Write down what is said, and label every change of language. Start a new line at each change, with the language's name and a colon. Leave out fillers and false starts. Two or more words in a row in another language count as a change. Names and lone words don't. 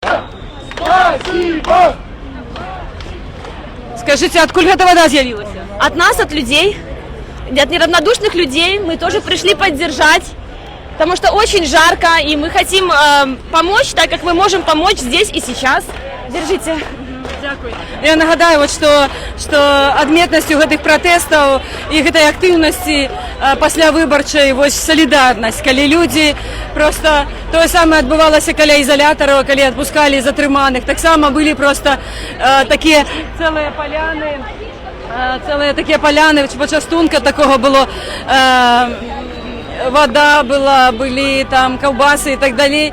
Russian: Скажите, откуда эта вода з'явилась? От нас, от людей, от неравнодушных людей. Мы тоже пришли поддержать, потому что очень жарко, и мы хотим помочь, так как мы можем помочь здесь и сейчас. Держите.
Ukrainian: Дякую. Я нагадаю, от,
Belarusian: што адметнасцю гэтых пратэстаў і гэтай актыўнасці паслявыбарчай вось салідарнасць, калі людзі просто тое самае адбывалася каля ізалятараў, калі адпускалі затрыманых, таксама былі просто такія цэлыя паляны, пачастунка такого было, вода была, былі там каўбасы і так далей.